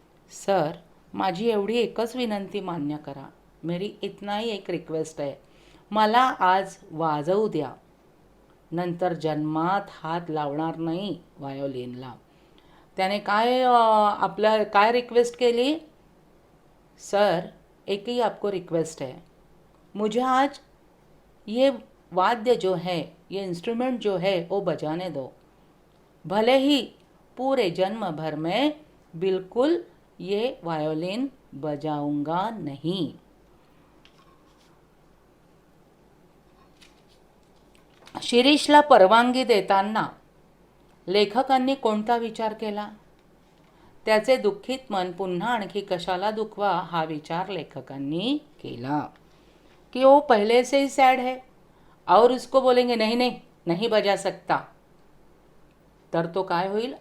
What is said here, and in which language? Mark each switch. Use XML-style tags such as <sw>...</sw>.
<mr>Sir, माझी एवढी एकच विनंती मान्य करा.</mr> <hi>मेरी इतना ही एक रिक्वेस्ट</hi> <mr>आहे. मला आज वाजवू द्या, नंतर जन्मात हात लावणार नाही व्हायोलिनला. त्याने काय आपलं काय रिक्वेस्ट केली?</mr> <hi>सर, एक ही आपको रिक्वेस्ट है, मुझे आज ये वाद्य जो है, ये इंस्ट्रूमेंट जो है वो बजाने दो, भले ही पूरे जन्म भर में बिल्कुल ये वायोलिन बजाऊंगा नहीं.</hi> <mr>शिरीषला परवानगी देताना लेखकांनी कोणता विचार केला? त्याचे दुःखित मन पुन्हा आणखी कशाला दुखवा हा विचार लेखकांनी केला</mr> <hi>कि वो पहले से ही सैड है और उसको बोलेंगे नहीं नहीं नहीं बजा सकता,</hi> <mr>तर तो काय होईल?</mr>